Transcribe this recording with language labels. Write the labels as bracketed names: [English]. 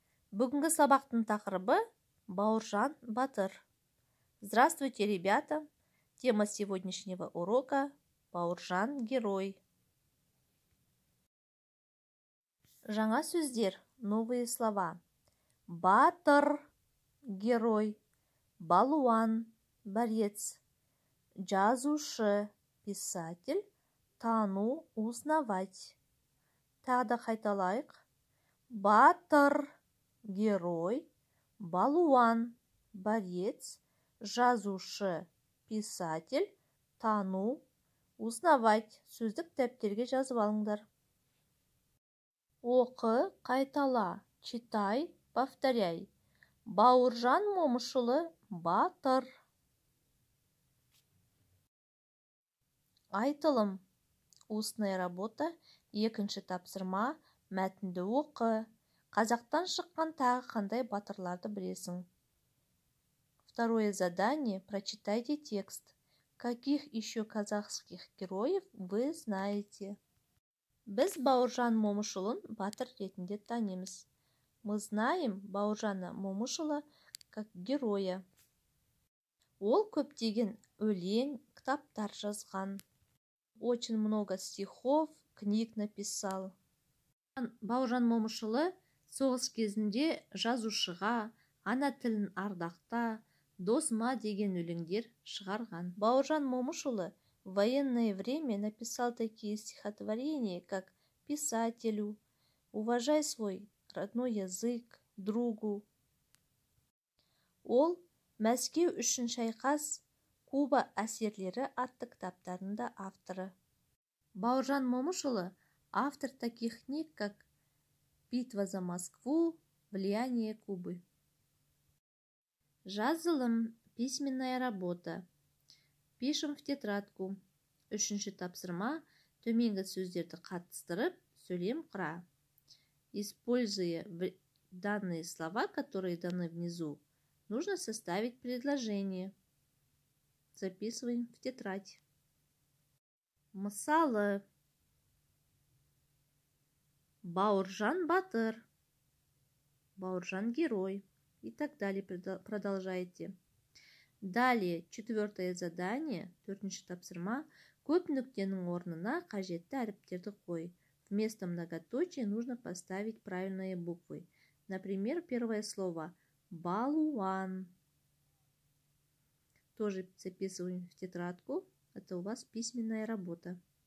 [Kazakh] Бүгінгі сабақтың тақырыбы Бауыржан Батыр. [Russian] Здравствуйте, ребята! Тема сегодняшнего урока – Бауыржан герой. [Kazakh] Жаңа сөздер, [Russian] новые слова. [Kazakh] Батыр – герой, балуан – борец, жазушы – писатель, тану – узнавать. Тағы да қайталайық. Батыр – герой, балуан – борец, жазушы – писатель, тану – узнавать. Сөздік дәптерге жазып алыңдар. Оқы, қайтала, [Russian] читай, повторяй. [Kazakh] Бауыржан Момышұлы батыр. Айтылым. [Russian] Устная работа, [Kazakh] екінші тапсырма, мәтінді оқы. Қазақтан шыққан тағы қандай батырларды білесің? [Russian] Второе задание. Прочитайте текст. Каких еще казахских героев вы знаете? [Kazakh] Біз Бауыржан Момышұлын батыр ретінде танимыз. [Russian] Мы знаем Бауыржана Момышұлы как героя. [Kazakh] Ол көптеген өлең, кітаптар жазған. [Russian] Очень много стихов, книг написал. [Kazakh] Бауыржан Момышұлы соғыс кезінде жазушыға, ана тілін ардақта, досма деген өлеңдер шығарған. [Russian] Бауыржан Момышұлы в военное время написал такие стихотворения, как «Писателю», «Уважай свой родной язык», «Другу». [Kazakh] Ол «Мәскеу үшін шайқас», «Куба әсерлері» атты кітаптарында авторы. [Russian] Бауыржан Момышұлы автор таких книг, как «Битва за Москву», «Влияние Кубы». Жазылым, письменная работа. Пишем в тетрадку. [Kazakh] Үшінші тапсырма, төменгі сөздерді қатыстырып, сөйлем құра. [Russian] Используя данные слова, которые даны внизу, нужно составить предложение. Записываем в тетрадь. Мысалы, [Kazakh] Бауыржан батыр, [Russian] Бауыржан герой и так далее. Продолжайте. Далее, четвертое задание, [Kazakh] төртінші тапсырма, көп нүктенің орнына қажетті әріптерді қой. [Russian] Вместо многоточия нужно поставить правильные буквы. Например, первое слово балуан. Тоже записываем в тетрадку. Это у вас письменная работа.